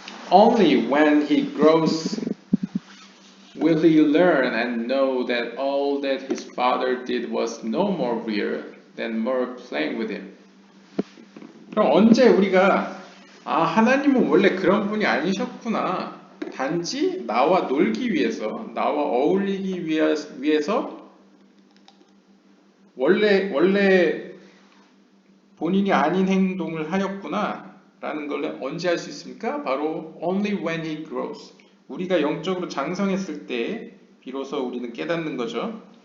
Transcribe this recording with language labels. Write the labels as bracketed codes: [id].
[en] Only when he grows will he learn and know that all that his father did was no more real than mere playing with him. [ko] 그럼 언제 우리가 하나님은 원래 그런 분이 아니셨구나. 단지 나와 놀기 위해서, 나와 어울리기 위해서 원래 본인이 아닌 행동을 하였구나 라는 걸 언제 할 수 있습니까? 바로 [en] only when he grows. [ko] 우리가 영적으로 장성했을 때 비로소 우리는 깨닫는 거죠.